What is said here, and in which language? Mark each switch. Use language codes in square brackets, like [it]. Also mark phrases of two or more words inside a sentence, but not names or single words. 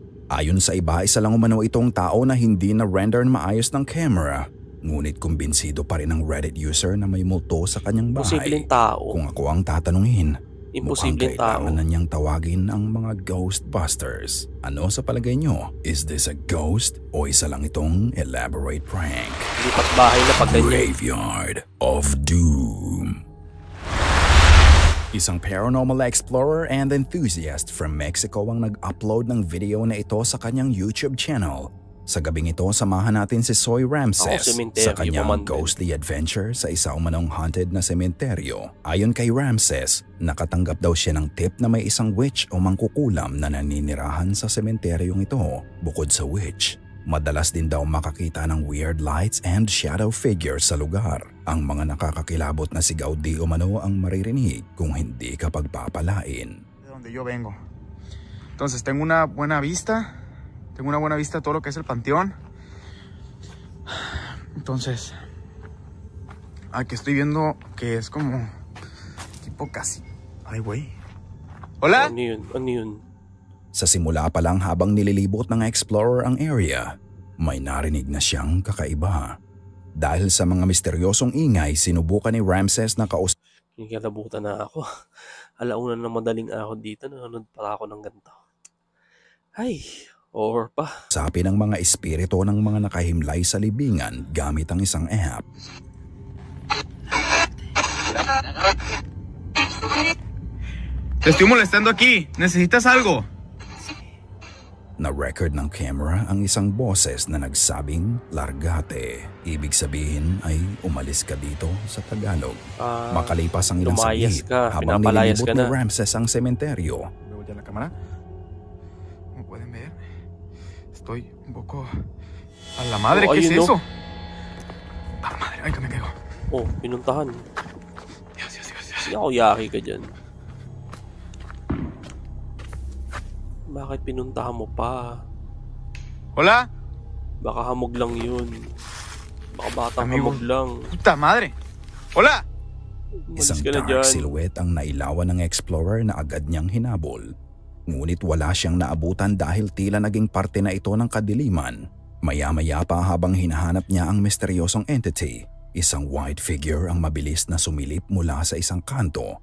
[tl] Ayon sa iba, isa lang umano itong tao na hindi na-render maayos ng camera. Ngunit kumbinsido pa rin ang Reddit user na may multo sa kanyang bahay. Imposibleng tao. Kung ako ang tatanungin, mukhang tao. kailangan na niyang tawagin ang mga Ghostbusters. Ano sa palagay niyo? [en] Is this a ghost [tl] o isa lang itong [en] elaborate prank? [tl] Lipat bahay na pag ganyan. Graveyard of Doom. Isang [en] paranormal explorer and enthusiast from Mexico [tl] ang nag-upload ng video na ito sa kanyang YouTube channel. Sa gabing ito, samahan natin si Soy Ramses sa kanyang [en] ghostly adventure [tl] sa isa umanong haunted na sementeryo. Ayon kay Ramses, nakatanggap daw siya ng tip na may isang witch o mangkukulam na naninirahan sa sementeryong ito. Bukod sa witch, madalas din daw makakita ng [en] weird lights and shadow figures [tl] sa lugar. Ang mga nakakakilabot na sigaw di umano ang maririnig kung hindi ka pagpapalain. [es] De donde yo vengo. Entonces tengo una buena vista de todo lo que es el panteón. Entonces, aquí estoy viendo que es como tipo casi. Ay, güey. Hola. [tl] Ano yun? Sa simula pa lang habang nililibot ng explorer ang area, may narinig na siyang kakaiba. Dahil sa mga misteryosong ingay, sinubukan ni Ramses na Kinikilabutan na ako. Alauna na madaling araw dito, nanonood pa ako ng ganito. Ay, or pa. Sabi ng mga espiritu ng mga nakahimlay sa libingan gamit ang isang app. [es] Te estoy molestando aquí. ¿Necesitas algo? [tl] Na-record ng camera ang isang boses na nagsabing largate. Ibig sabihin ay umalis ka dito sa Tagalog. Makalipas ang ilang lumayas saglit ka, habang pinapalayas nililibot ka ni na. Ramses ang sementeryo. [es] Veo ya la cámara. Como pueden ver, estoy un poco... A la madre, Oh, ¿qué es [tl] ayun, [es] eso? A la madre, ay que me caigo. [tl] Oh, pinuntahan. [es] Dios, Dios, Dios, Dios. [tl] Hindi ako yaki ka dyan. Bakit pinuntahan mo pa? [es] Hola, [tl] Baka hamog lang yun. Baka batang [es] Amigo. [tl] hamog lang. [es] puta madre. Hola. [tl] Umalis Isang ka na dark dyan. silhouette ang nailawan ng explorer na agad niyang hinabol. Ngunit wala siyang naabutan dahil tila naging parte na ito ng kadiliman. Maya-maya pa habang hinahanap niya ang misteryosong entity, isang [en] white figure [tl] ang mabilis na sumilip mula sa isang kanto.